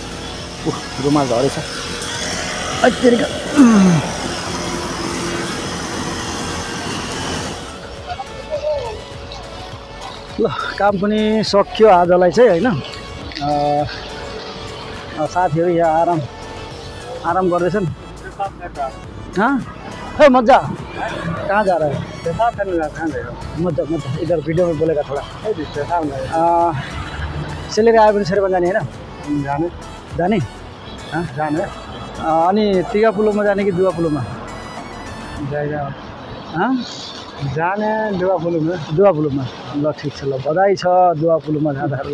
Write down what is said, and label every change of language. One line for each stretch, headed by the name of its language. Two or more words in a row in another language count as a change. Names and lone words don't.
Nepali: रुमाल झरेछ ल काम पनि सक्यो आजलाई चाहिँ होइन। साथीहरू यहाँ आराम गर्दैछन्।
Hindi: हे मजा कहाँ जा रहा है? मजा इधर वीडियो में बोलेगा थोड़ा।
Nepali: सिलेरी आयो भने शेरबन जाने होइन? जाने जाने अनि टिकापुलोमा जाने कि दुवापुलोमा जाने? दुवापुलोमा ल ठिक छ। ल बधाई छ दुवापुलोमा जाँदाखेरि।